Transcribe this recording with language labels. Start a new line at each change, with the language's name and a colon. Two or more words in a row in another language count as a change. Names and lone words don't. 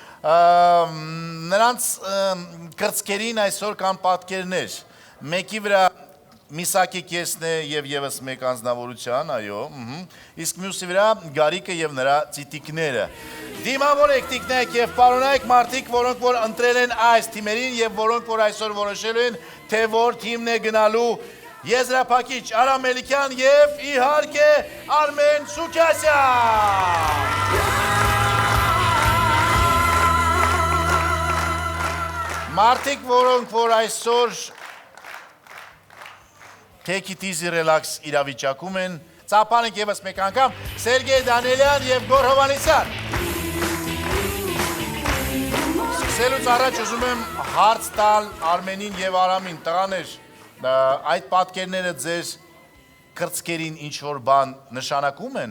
Armenian: նրանց կրծքերին այսօր կան պատկերներ, մեկի վրա Միսակի կեսն է և ևս մեկ անձնավորության, այո, իսկ մյուսի վրա գարիկը և նրա ծիտիկները։ Դիմավորեք, տիկնայք և պարոնայք մարդիկ, որոնք որ ընտրել են այս թիմերին և որոնք որ այսօր որոշելու են, թե որ թիմն է գնալու եզրափակիչ Արամ Մելիքյան և իհարկե Արմեն Սուքասյան։ Մարդիկ, որոնք որ այսօր
English: Take it easy, relax
Armenian: իրավիճակում են, ծապանենք ևս մեկ անգամ, Սերգեյ Դանելյան և Գոր Հովանեսյան։ Սկսելուց առաջ ուզում եմ հարց տալ Արմենին և Արամին, տղաներ, այդ պատկերները ձեր կրծքերին ինչ-որ բան նշանակում են։